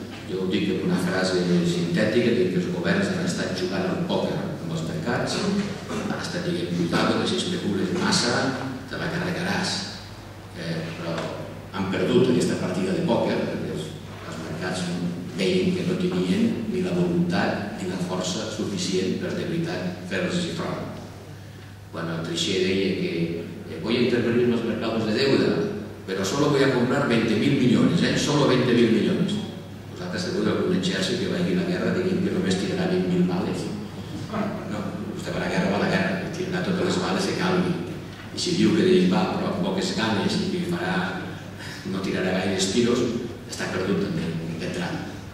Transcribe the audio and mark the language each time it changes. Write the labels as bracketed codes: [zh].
[ca] Jo ho dic en una frase sintètica, dic que els governs han estat jugant al pòquer amb els mercats, han estat dient, [es] cuidado, [ca] que si especules massa te la carregaràs. Però han perdut aquesta partida de pòquer perquè els mercats veien que no tenien ni la voluntat ni la força suficient per de veritat fer-los front. Quan el Trichet deia que [es] voy a intervenir en los mercados de deuda, pero solo voy a comprar 20.000 millones, solo 20.000 millones. [ca] Vosaltres teniu algun exèrcit que vagi a la guerra dient que només tirarà 20.000 bales. No, vostè va a la guerra, va a la guerra, tirarà totes les bales que calgui. I si diu que d'ell va, però amb poques ganes i que no tirarà gaires tiros, està perdut també d'entrada.